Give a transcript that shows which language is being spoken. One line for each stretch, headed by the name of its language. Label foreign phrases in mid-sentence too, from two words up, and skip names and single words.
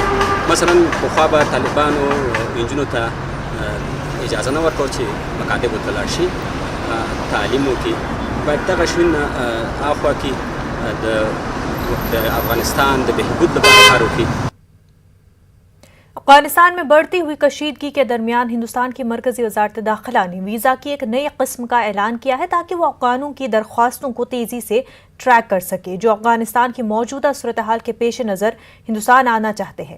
Pashto: مثلا پخوا به طالبانو نجونو ته اجازه نه ورکول چې مکاتبو ته لاړ شي تعلیم وکړي. باید دغه شیونه هاخوا کې د افغانستان د بهبود لپاره کار وکړي.
Urdu: افغانستان میں بڑھتی ہوئی کشیدگی کے درمیان ہندوستان کی مرکزی وزارت داخلہ نے ویزا کی ایک نئی قسم کا اعلان کیا ہے تاکہ وہ افغانوں کی درخواستوں کو تیزی سے ٹریک کر سکے جو افغانستان کی موجودہ صورت حال کے پیش نظر ہندوستان آنا چاہتے ہیں.